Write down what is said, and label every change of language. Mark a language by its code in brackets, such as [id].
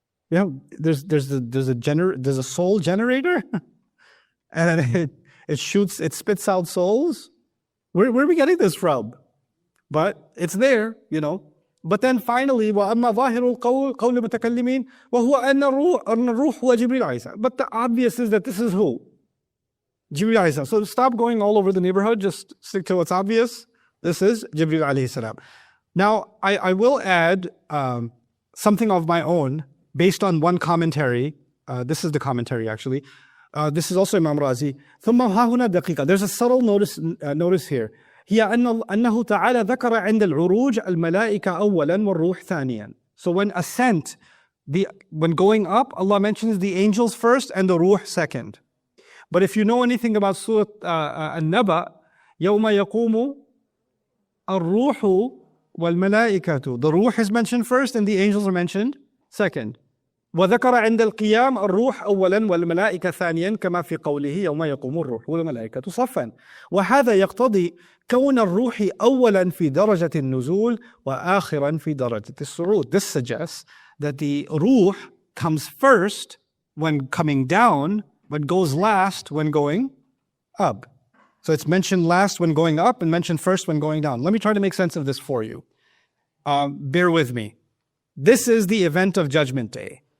[en] Yeah, there's a soul generator, and then it spits out souls. Where are we getting this from? But it's there, you know. But then finally, [ar] وَأَمَّا ظَاهِرُ الْقَوْلِ الْمُتَكَلِّمِينَ وَهُوَ أَنَّ الرُّوحُ وَجِبْرِيلُ عَلَيْهِ. [en] But the obvious is that this is who? Jibreel alayhi salam. So stop going all over the neighborhood, just stick to what's obvious. This is Jibreel alayhi salam. Now, I will add something of my own based on one commentary. This is the commentary actually. This is also Imam Razi. [ar] ثم ها هنا دقيقة. [en] There's a subtle notice here. [ar] هي أنه تعالى ذكر عند العروج الملائكة أولا والروح ثانيا. [en] So when ascent, when going up, Allah mentions the angels first and the ruh second. But if you know anything about Surah An-Naba, [ar] يوم يقوم الروح والملائكة. [en] The ruh is mentioned first and the angels are mentioned second. [ar] وذكر عند القيام الروح أولا والملائكة ثانيا كما في قوله يوم يقوم الروح والملائكة صفا. وهذا يقتضي كون الروح أولا في درجة النزول وآخرا في درجة الصعود. [en] This suggests that the ruh comes first when coming down, but goes last when going up. So it's mentioned last when going up and mentioned first when going down. Let me try to make sense of this for you. Bear with me. This is the event of Judgment Day.